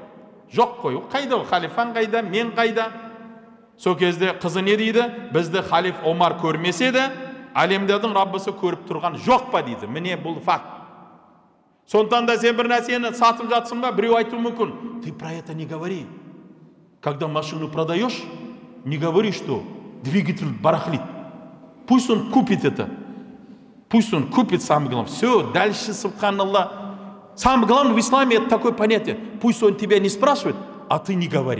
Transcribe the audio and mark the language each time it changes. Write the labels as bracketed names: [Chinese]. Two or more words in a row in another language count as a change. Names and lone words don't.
[Kazakh] Жоқ қой, қайда халифаң қайда, мен қайда? Сол кезде қызы не дейді? Бізді халиф Омар көрмесе де, әлемдердің Раббысы көріп тұрған жоқ па дейді. Міне бұл факт. Сондықтан да сен бір нәрсені сатып жатсың ба, біреу айтуы мүмкін: [Russian] "Ты про это не говори. Когда машину продаешь, не говори, что двигатель барахлит. Пусть он купит это. Пусть он купит, самое главное. Все, дальше, субханаллах. Самое главное в исламе это такое понятие. Пусть он тебя не спрашивает, а ты не говори.